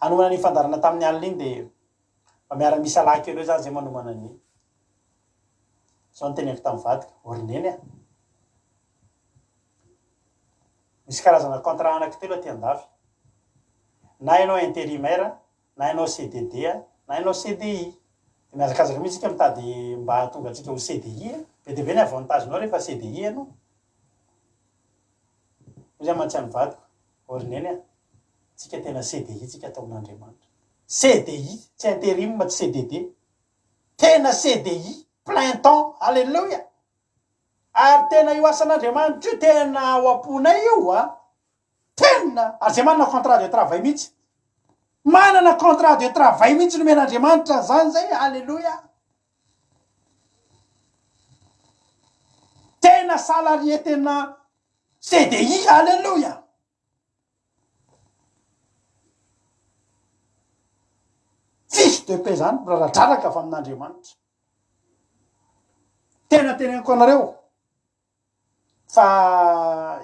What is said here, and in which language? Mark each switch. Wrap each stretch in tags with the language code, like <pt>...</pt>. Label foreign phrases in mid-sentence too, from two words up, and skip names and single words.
<mg>anomana ny fandarana tamin'ny alina iny dia mba miara-misy alaky ireo zany zay manomana ny zao ny teneniko tamin'ny vadika orineny a misy karazana contrat anankitelo aty andafy na ianao intérimaire na ianao CDD na ianao CDI dia miazakazaka mihitsy tsika mitady mba tonga atsika ho CDI be dia be ny avantagenao rehefa CDI ianao zay mantsy vadiko orineny a tsika tena CDI tsika ataon'Andriamanitra CDI tsy intérim tsy CDD tena CDI</mg> <fr>plein temps</fr> <mg>alleluia ary tena io asan'Andriamanitra io tena ao am-ponay io a tena ary zay manana</mg> <fr>contrat de travail</fr> <mg>mihitsy manana</mg> <fr>contrat de travail</fr> <mg>mihitsy nomen'Andriamanitra zany zay alleluia tena salarié tena CDI alleluia</mg> <fr>fiche de paie</fr> <mg>zany raradraraka avy amin'Andriamanitra tena teneniko anareo fa</mg>